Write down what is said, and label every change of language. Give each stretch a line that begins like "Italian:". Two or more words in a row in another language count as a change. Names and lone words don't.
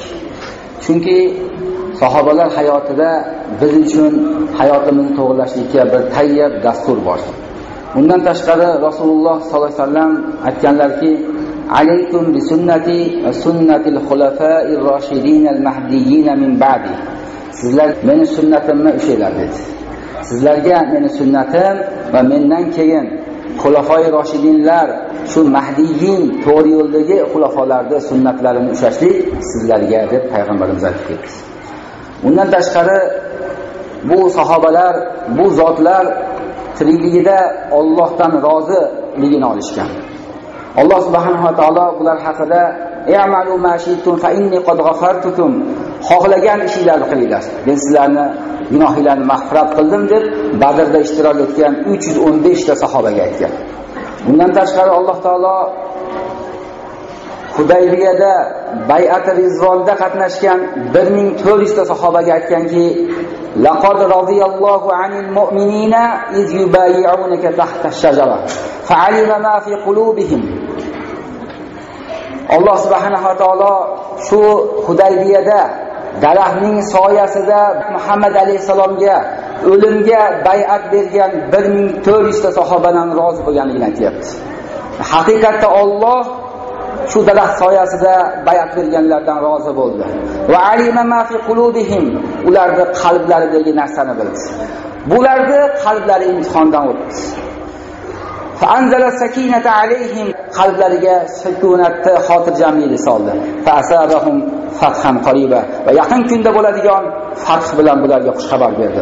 Uzbek: Chunki sahobalar hayotida biz uchun hayotimizni to'g'rilashlikka bir tayyor dastur bor. Bundan tashqari Rasululloh
Arabic: صلى الله عليه وسلم
Uzbek: aytganlarki,
Arabic: عليكم بسنتي وسنة الخلفاء الراشدين المهديين من بعدي.
Uzbek: Sizlar meni sunnatimni ushlanglar dedi. Sizlarga meni sunnatim va mendan keyin xulafoi roshidinlar, shu mahdiyyin to'g'ri yo'ldagi xulafolarning sunnatlarini ushlashlik sizlarga deb payg'ambarimiz aytib ketdi. Undan tashqari bu sahobalar, bu zotlar tirikligida Allohdan roziligini olishgan. Alloh
Arabic: سبحانه وتعالى
Uzbek: ular haqida
Arabic: "اعملوا ما شئتم فإني قد غفرت لكم."
Uzbek: Xohlagan ishinglarni qilinglar. Men sizlarni gunohinglarni mag'firat qildim deb Badrda ishtirok etgan 315 ta sahobaga aytgan. Bundan tashqari Alloh taolo Hudaybiyada bay'at-i rizvonda qatnashgan 1400 ta sahobaga aytganki,
Arabic: لقد رضي الله عن المؤمنين إذ يبايعونك تحت الشجرة فعلم ما في قلوبهم.
Uzbek: Alloh
Arabic: سبحانه وتعالى
Uzbek: shu Hudaybiyada daraxtning soyasida Muhammad alayhisalomga o'limga bay'at bergan 1400 ta sahobadan rozi bo'lganligini aytayapti. Haqiqatda Alloh shu daraxt soyasida bay'at berganlardan rozi bo'ldi.
Arabic: وعلم ما في قلوبهم,
Uzbek: ularning qalblaridagi narsani bildi. Bularning qalblari imtihondan o'tdi.
Arabic: فأنزل السكينة عليهم,
Uzbek: qalblariga sukunatni, xotirjamlikni soldi.
Arabic: فأثابهم فتحا قريبا,
Uzbek: va yaqin kunda bo'ladigan fath bilan bularga xush xabar berdi.